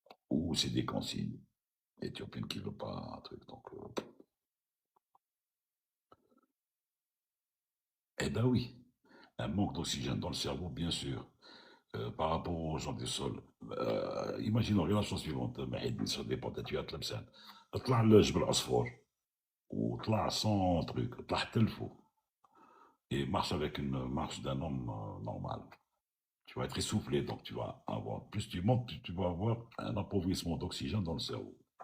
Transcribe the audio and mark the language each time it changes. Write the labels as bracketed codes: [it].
[fr] Ou c'est des consignes. Éthiopienne qui veut pas un truc, donc. Eh ben oui, un manque d'oxygène dans le cerveau, bien sûr. Par rapport aux gens du sol. Imaginons la chose suivante. Ça dépend de tu as تلبسان. [ar] اطلع لجبل عصفور وطلع [fr] sans truc, [ar] اطلع حتى الفوق. [fr] Et marche avec une marche d'un homme normal. Tu vas être essoufflé, donc tu vas avoir, plus tu montes, plus tu vas avoir un appauvrissement d'oxygène dans le cerveau.